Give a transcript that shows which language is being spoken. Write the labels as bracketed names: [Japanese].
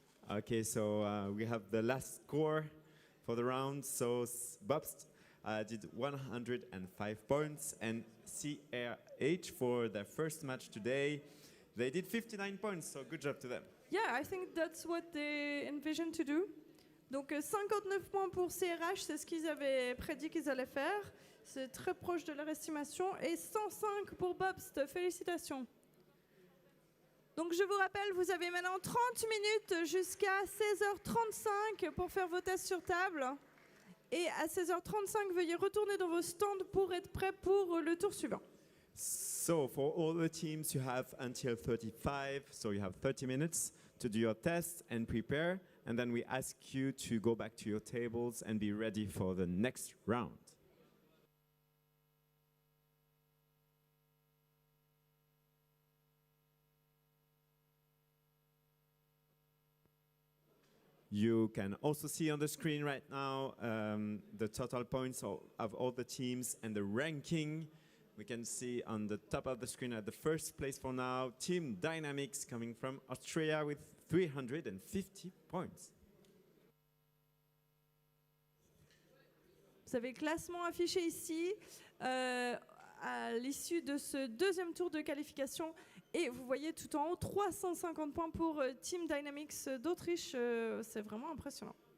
[English] Okay, so we have the last score for the round. So Bobst did 105 points, and CRH for their first match today, they did 59 points. So good job to them. Yeah, I think that's what they envisioned to do. [French] Donc 59 points pour CRH, c'est ce qu'ils avaient prédit qu'ils allaient faire. C'est très proche de leur estimation. Et 105 pour Bobst. Félicitations. Donc je vous rappelle, vous avez maintenant 30 minutes jusqu'à 16h35 pour faire vos tests sur table. Et à 16h35, veuillez retourner dans vos stands pour être prêts pour le tour suivant. [English] So for all the teams, you have until 35, so you have 30 minutes to do your tests and prepare, and then we ask you to go back to your tables and be ready for the next round. You can also see on the screen right now the total points of all the teams and the ranking. We can see on the top of the screen at the first place for now, Team Dynamics coming from Australia with 350 points. [French] Vous avez le classement affiché ici à l'issue de ce deuxième tour de qualification. Et vous voyez tout en haut 350 points pour Team Dynamics d'Autriche. C'est vraiment impressionnant.